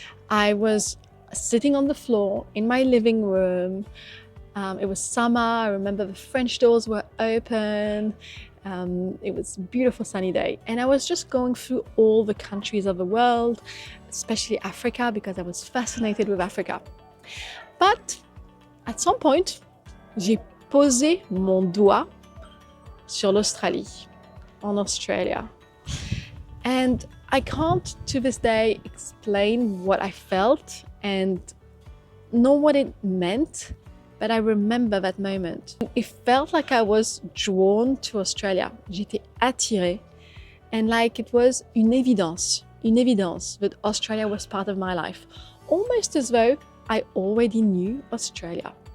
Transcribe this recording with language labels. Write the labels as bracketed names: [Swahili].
[English] I was sitting on the floor in my living room. It was summer. I remember the French doors were open. It was a beautiful sunny day. And I was just going through all the countries of the world, especially Africa, because I was fascinated with Africa. But at some point, [French] j'ai posé mon doigt sur l'Australie, en Australia. [English] And I can't to this day explain what I felt and know what it meant, but I remember that moment. It felt like I was drawn to Australia. [French] J'étais attirée, [English] and like it was [French] une évidence [English] that Australia was part of my life, almost as though I already knew Australia.